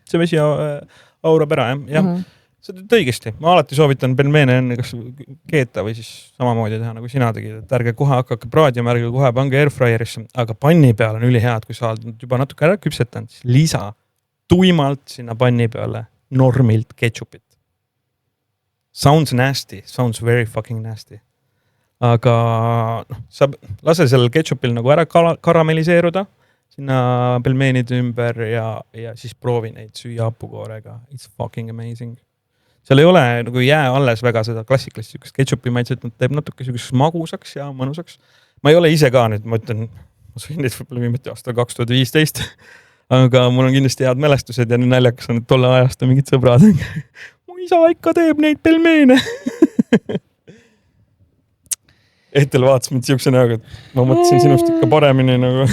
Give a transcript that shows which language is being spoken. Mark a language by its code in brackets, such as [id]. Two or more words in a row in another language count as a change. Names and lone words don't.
[et] See vesi aurab ära, jah. Sa teed õigesti. Ma alati soovitan pelmeene enne kas keeta või siis samamoodi teha, nagu sina tegid. Et ärge kohe hakake praadima, ärge kohe pange airfryerisse, aga panni peal on ülihead, kui sa oled juba natuke ära küpsetanud, siis lisa tuimalt sinna panni peale normilt ketšupit. [en] Sounds nasty, sounds very fucking nasty. [et] Aga sa lase sellel ketšupil nagu ära karamelliseeruda sinna pelmeenide ümber ja siis proovi neid süüa hapukoorega. [en] It's fucking amazing. [et] Seal ei ole nagu jää alles väga seda klassikalist sükest ketšupi maitset, teeb natuke sükest magusaks ja mõnusaks. Ma ei ole ise ka nüüd, ma ütlen, ma sõin neid võib-olla viimati aastal 2015, aga mul on kindlasti head mälestused ja naljakas on, et tolle ajast on mingid sõbrad. Mu isa ikka teeb neid pelmeene. Ehtel vaatas mind siukse näoga, et ma mõtlesin sinust ikka paremini nagu.